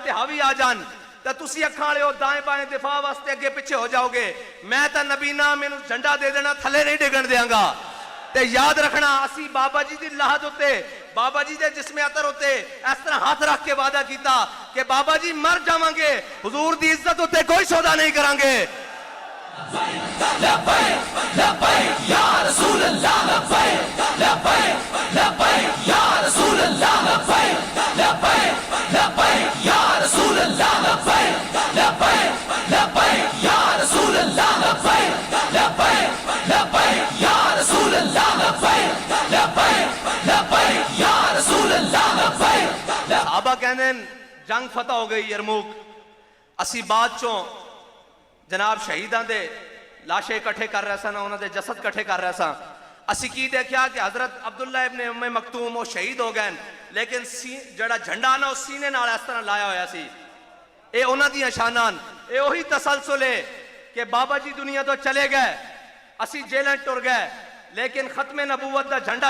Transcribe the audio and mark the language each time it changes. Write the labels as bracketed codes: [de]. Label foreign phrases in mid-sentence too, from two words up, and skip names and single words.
[pa] ਤੇ ਹਾਵੀ ਆ ਜਾਣ ਤੋ ਤੁਸੀ ਅੱਖਾਂ ਵਾਲੇ ਹੋ ਦਾਏਂ ਬਾਏਂ ਦਿਫ਼ਾ ਵਾਸਤੇ ਅੱਗੇ ਪਿੱਛੇ ਹੋ ਜਾਓਗੇ ਮੈਂ ਤਾਂ ਨਬੀਨਾ ਮੈਨੂੰ ਝੰਡਾ ਦੇ ਦੇਣਾ ਥੱਲੇ ਨਹੀਂ ਡਿੱਗਣ ਦੇਂਗਾ ਤੇ ਯਾਦ ਰੱਖਣਾ ਅਸੀ ਬਾਬਾ ਜੀ ਦੀ ਲਾਹਤ ਉੱਤੇ ਬਾਬਾ ਜੀ ਦੇ ਜਿਸਮੇ ਅਤਰ ਉੱਤੇ ਇਸ ਤਰ੍ਹਾਂ ਹੱਥ ਰੱਖ ਕੇ ਵਾਅਦਾ ਕੀਤਾ ਕਿ ਬਾਬਾ ਜੀ ਮਰ ਜਾਵਾਂਗੇ ਹਜ਼ੂਰ ਦੀ ਇੱਜ਼ਤ ਉੱਤੇ ਕੋਈ ਸੌਦਾ ਨਹੀਂ ਕਰਾਂਗੇ [ar] يا رسول الله لبيك لبيك يا رسول الله لبيك لبيك يا رسول الله لبيك لبيك يا رسول الله لبيك لبيك يا رسول الله لبيك لبيك يا رسول الله لبيك [pa] ਸਹਾਬਾ ਕਹਿੰਦੇ ਜੰਗ ਫ਼ਤਹ ਹੋ ਗਈ ਯਰਮੂਕ ਅਸੀ ਬਾਅਦ ਚੋਂ ਜਨਾਬ ਸ਼ਹੀਦਾਂ ਦੇ ਲਾਸ਼ੇ ਇਕੱਠੇ ਕਰ ਰਹੇ ਸਨ ਉਨ੍ਹਾਂ ਨੇ ਜਸਦ ਇਕੱਠੇ ਕਰ ਰਹੇ ਸਨ ਅਸੀ ਕੀ ਵੇਖਿਆ ਕਿ ਹਜ਼ਰਤ ਅਬਦੁੱਲਾ ਇਬਨੇ ਉੱਮੇ ਮਕਤੂਮ ਉਹ ਸ਼ਹੀਦ ਹੋ ਗਏ ਲੇਕਿਨ ਜਿਹੜਾ ਝੰਡਾ ਨਾ ਉਸ ਸੀਨੇ ਨਾਲ ਇਸ ਤਰ੍ਹਾਂ ਲਾਇਆ ਹੋਇਆ ਸੀ ਇਹ ਉਨ੍ਹਾਂ ਦੀ ਸ਼ਾਨਾਂ ਇਹ ਵਹੀ ਤਸਲਸੁਲ ਹੈ ਕਿ ਬਾਬਾ ਜੀ ਦੁਨੀਆ ਤੋ ਚਲੇ ਗਏ ਅਸੀ ਜੇਲ੍ਹਾਂ ਟੁਰ ਗਏ ਲੇਕਿਨ ਖ਼ਤਮੇ ਨਬੂਵਤ ਦਾ ਝੰਡਾ